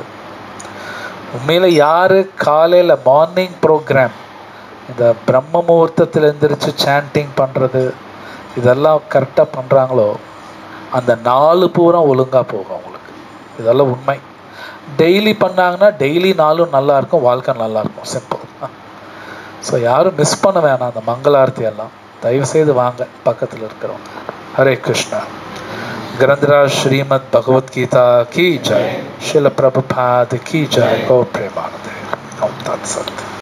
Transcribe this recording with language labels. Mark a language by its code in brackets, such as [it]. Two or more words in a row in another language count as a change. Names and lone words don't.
[ta] உண்மையில் யார் காலையில் [en] morning program [ta] இந்த பிரம்ம முகூர்த்தத்தில் எழுந்திரிச்சு சாண்டிங் பண்ணுறது இதெல்லாம் கரெக்டாக பண்ணுறாங்களோ அந்த 4 பூரா ஒழுங்காக போகும் அவங்களுக்கு. இதெல்லாம் உண்மை. டெய்லி பண்ணாங்கன்னா டெய்லி நாளும் நல்லாயிருக்கும், வாழ்க்கை நல்லாயிருக்கும். சிம்பிள். ஸோ யாரும் மிஸ் பண்ண வேணாம் அந்த மங்களாரத்தி எல்லாம். தயவுசெய்து வாங்க பக்கத்தில் இருக்கிறவங்க. ஹரே கிருஷ்ணா. [hi] ग्रंथराज श्रीमद् भगवत गीता की जय, श्रील प्रभुपाद की जय। [sa] गौ प्रेमानंद। ओम तत्सत।